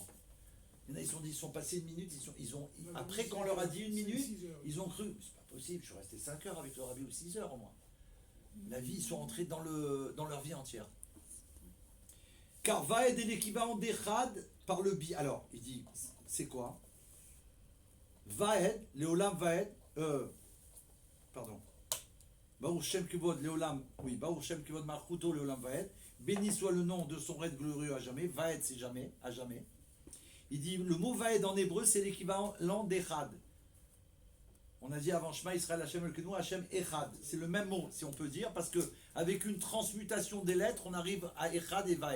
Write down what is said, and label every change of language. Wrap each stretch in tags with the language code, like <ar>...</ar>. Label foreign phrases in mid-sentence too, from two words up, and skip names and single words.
<fr>Il y en a, ils sont passés une minute, après qu'on leur a dit une minute, ils ont cru, c'est pas possible, je suis resté 5 heures avec le rabbi ou 6 heures au moins. La vie, ils sont rentrés dans leur vie entière. Car Vaed est l'équivalent d'Echad par le bi. Alors, il dit, c'est quoi?</fr> <he>ועד, לעולם ועד, pardon. ברוך שם כבוד, לעולם, oui, ברוך שם כבוד מלכותו, לעולם ועד.</he> <fr>Béni soit le nom de son règne glorieux à jamais. Vaed, c'est jamais, à jamais. Il dit, le mot Vaed en hébreu, c'est l'équivalent d'Echad. On a dit avant</fr> <he>שמע ישראל השם אלוקינו השם אחד.</he> <fr>C'est le même mot, si on peut dire, parce que avec une transmutation des lettres, on arrive à Echad et Vaed.</fr>